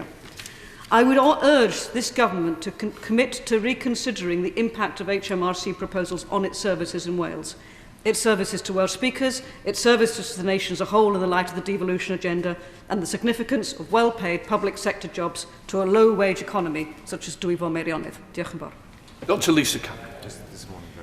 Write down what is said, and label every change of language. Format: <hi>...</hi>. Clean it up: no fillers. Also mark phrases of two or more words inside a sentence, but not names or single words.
<en>I would urge this government to commit to reconsidering the impact of HMRC proposals on its services in Wales, its services to Welsh speakers, its services to the nation as a whole in the light of the devolution agenda, and the significance of well-paid public sector jobs to a low-wage economy such as Dwyfor Meirionnydd.</en> <cy>Diolch yn fawr. Dr. Lisa Cameron.</cy>